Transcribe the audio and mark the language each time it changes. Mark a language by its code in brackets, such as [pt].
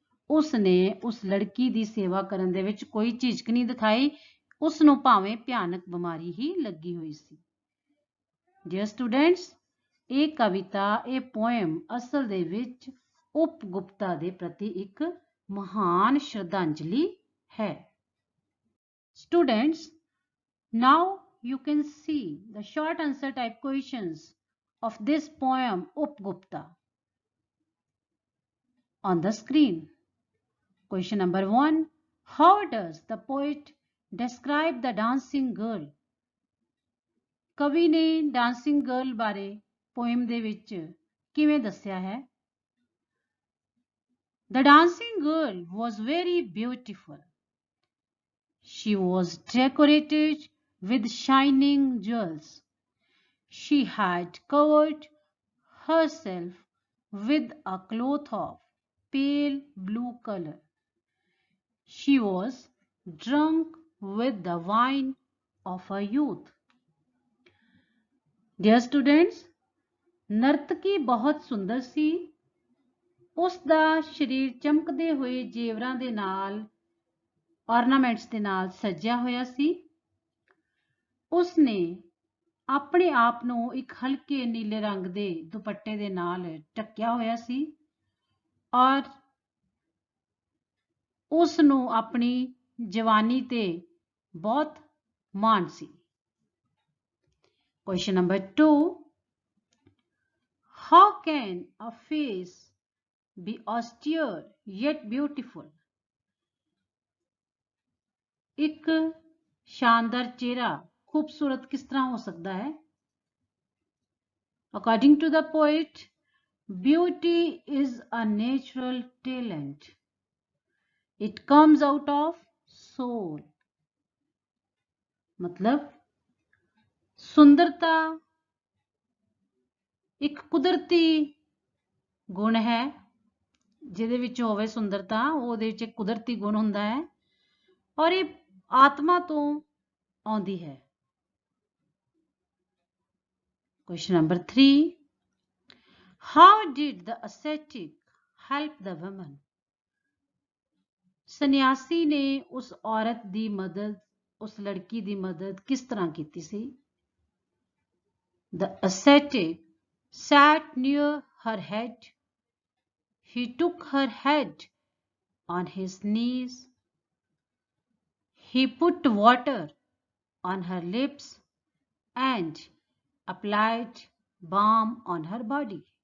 [pa] ਉਸਨੇ ਉਸ ਲੜਕੀ ਦੀ ਸੇਵਾ ਕਰਨ ਦੇ ਵਿੱਚ ਕੋਈ ਝਿਜਕ ਨਹੀਂ ਦਿਖਾਈ, ਉਸ ਨੂੰ ਭਾਵੇਂ ਭਿਆਨਕ ਬਿਮਾਰੀ ਹੀ ਲੱਗੀ ਹੋਈ ਸੀ। ਡੀਅਰ ਸਟੂਡੈਂਟਸ, ਇਹ ਕਵਿਤਾ, ਇਹ ਪੋਇਮ ਅਸਲ ਦੇ ਵਿੱਚ ਉਪਗੁਪਤਾ ਦੇ ਪ੍ਰਤੀ ਇੱਕ ਮਹਾਨ ਸ਼ਰਧਾਂਜਲੀ ਹੈ। [en] Students, now you can see the short answer type questions of this poem Upgupta on the screen. Question number 1. How does the poet describe the dancing girl? [pa] ਕਵੀ ਨੇ ਡਾਂਸਿੰਗ ਗਰਲ ਬਾਰੇ ਪੋਇਮ ਦੇ ਵਿੱਚ ਕਿਵੇਂ ਦੱਸਿਆ ਹੈ? [en] The dancing girl was very beautiful. She was decorated with shining jewels. She had covered herself with a cloth of pale blue color. She was drunk with the wine of her youth. Dear students, [pa] ਨਰਤਕੀ ਬਹੁਤ ਸੁੰਦਰ ਸੀ। ਉਸ ਦਾ ਸਰੀਰ ਚਮਕਦੇ ਹੋਏ ਜੇਵਰਾਂ ਦੇ ਨਾਲ, ornaments ਦੇ ਨਾਲ ਸਜਿਆ ਹੋਇਆ ਸੀ। ਉਸਨੇ ਆਪਣੇ ਆਪ ਨੂੰ ਇੱਕ ਹਲਕੇ ਨੀਲੇ ਰੰਗ ਦੇ ਦੁਪੱਟੇ ਦੇ ਨਾਲ ਢੱਕਿਆ ਹੋਇਆ ਸੀ, ਔਰ ਉਸ ਨੂੰ ਆਪਣੀ ਜਵਾਨੀ ਤੇ ਬਹੁਤ ਮਾਣ ਸੀ। [en] Question number 2. How can a face be austere yet beautiful? [pa] ਇੱਕ ਸ਼ਾਨਦਾਰ ਚਿਹਰਾ ਖੂਬਸੂਰਤ ਕਿਸ ਤਰ੍ਹਾਂ ਹੋ ਸਕਦਾ ਹੈ? [en] According to the poet, beauty is a natural talent. It comes out of soul. [pa] मतलब ਸੁੰਦਰਤਾ ਇੱਕ ਕੁਦਰਤੀ ਗੁਣ ਹੈ, ਜਿਹਦੇ ਵਿੱਚ ਹੋਵੇ ਸੁੰਦਰਤਾ, ਉਹਦੇ ਵਿੱਚ ਇੱਕ ਕੁਦਰਤੀ ਗੁਣ ਹੁੰਦਾ ਹੈ, ਔਰ ਇਹ ਆਤਮਾ ਤੋਂ ਆਉਂਦੀ ਹੈ। [en] Question number 3. How did the ascetic help the woman? [pa] ਸੰਨਿਆਸੀ ਨੇ ਉਸ ਔਰਤ ਦੀ ਮਦਦ, ਉਸ ਲੜਕੀ ਦੀ ਮਦਦ ਕਿਸ ਤਰ੍ਹਾਂ ਕੀਤੀ ਸੀ? [en] The ascetic sat near her head. He took her head on his knees. He put water on her lips and applied balm on her body.